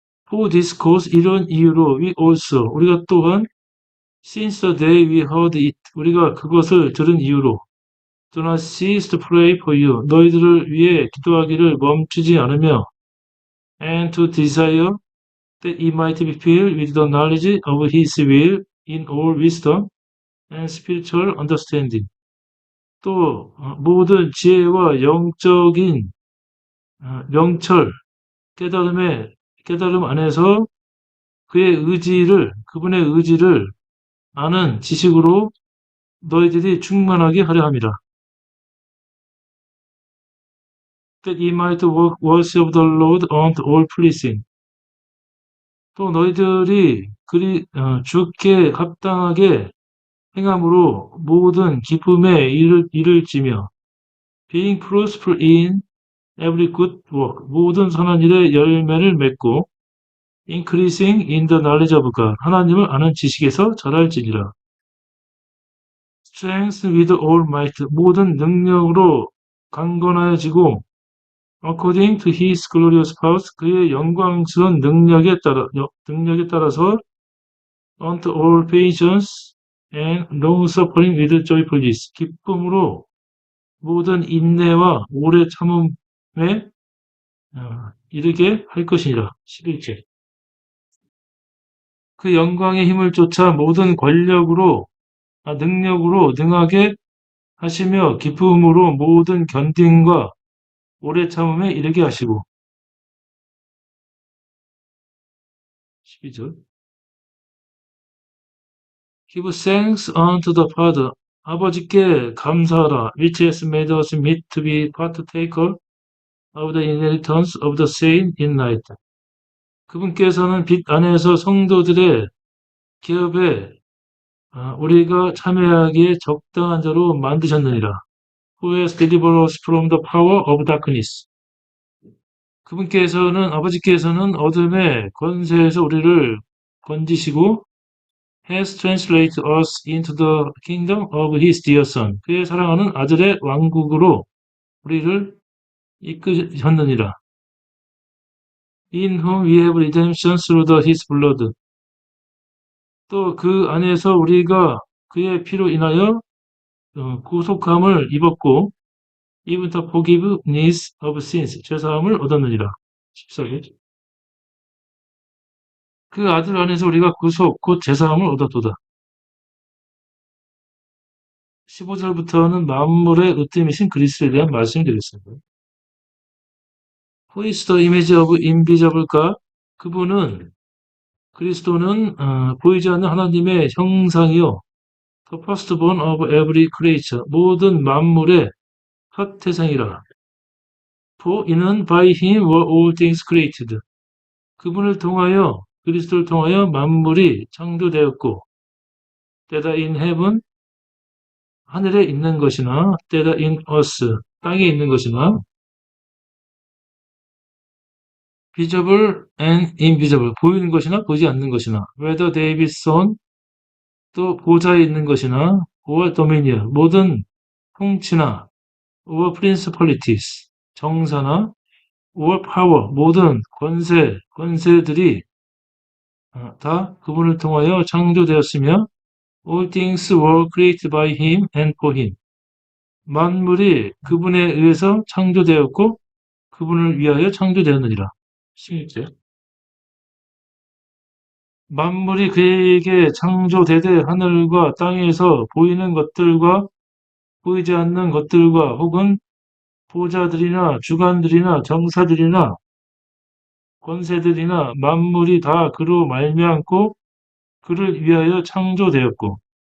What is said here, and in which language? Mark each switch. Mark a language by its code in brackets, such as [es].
[en] For this cause, [ko] 이런 이유로 [en] we also, [ko] 우리가 또한 [en] since the day we heard it, [ko] 우리가 그것을 들은 이유로 [en] do not cease to pray for you, [ko] 너희들을 위해 기도하기를 멈추지 않으며 [en] and to desire that ye might be filled with the knowledge of his will in all wisdom and spiritual understanding. [ko] 또 모든 지혜와 영적인 명철, 깨달음 안에서 그분의 의지를 아는 지식으로 너희들이 충만하게 하려 함이라. [en] That ye might work works of the Lord unto all pleasing. [ko] 또 너희들이 주께 합당하게 행함으로 모든 기쁨에 이를지며 [en] being fruitful in every good work, [ko] 모든 선한 일에 열매를 맺고 [en] increasing in the knowledge of God, [ko] 하나님을 아는 지식에서 자랄지니라. [en] strength with all might, [ko] 모든 능력으로 강건하여지고, [en] according to his glorious powers, [ko] 그의 영광스러운 능력에 따라서, [en] unto all patience and long suffering with joyfulness, [ko] 기쁨으로 모든 인내와 오래 참음에 이르게 할 것이니라. 11절. 그 영광의 힘을 쫓아 모든 능력으로 능하게 하시며 기쁨으로 모든 견딘과 오래 참음에 이르게 하시고. 12절. [en] Give thanks unto the Father. [ko] 아버지께 감사하라. [en] Which has made us meet to be partaker of the inheritance of the saints in light. [ko] 그분께서는 빛 안에서 성도들의 기업에 우리가 참여하기에 적당한 자로 만드셨느니라. [en] Who has delivered us from the power of darkness. [ko] 아버지께서는 어둠의 권세에서 우리를 건지시고 [en] has translated us into the kingdom of his dear son. [ko] 그의 사랑하는 아들의 왕국으로 우리를 이끄셨느니라. [en] In whom we have redemption through his blood. [ko] 또 그 안에서 우리가 그의 피로 인하여 구속함을 입었고 [en] even the forgiveness of sins, [ko] 죄사함을 얻었느니라. 14절. 그 아들 안에서 우리가 구속, 곧 죄사함을 얻었도다. 15절부터는 만물의 으뜸이신 그리스도에 대한 말씀이 되겠습니다. [en] Who is the image of invisible God? [ko] 그리스도는 보이지 않는 하나님의 형상이요. [en] The firstborn of every creature, [ko] 모든 만물의 첫 태생이라. [en] For [ko] 이는 [en] by him were all things created. [ko] 그리스도를 통하여 만물이 창조되었고, [en] that are in heaven, [ko] 하늘에 있는 것이나, [en] that are in earth, [ko] 땅에 있는 것이나, [en] visible and invisible, [ko] 보이는 것이나 보이지 않는 것이나, [en] whether they be sown, [ko] 또 보좌에 있는 것이나, [en] or dominion, [ko] 모든 통치나, [en] or principalities, [ko] 정사나, [en] or power, [ko] 모든 권세들이 다 그분을 통하여 창조되었으며, [en] all things were created by him and for him. [ko] 만물이 그분에 의해서 창조되었고, 그분을 위하여 창조되었느니라. 16절. 만물이 그에게 창조되되 하늘과 땅에서 보이는 것들과 보이지 않는 것들과 혹은 보좌들이나 주관들이나 정사들이나 권세들이나 만물이 다 그로 말미암고 그를 위하여 창조되었고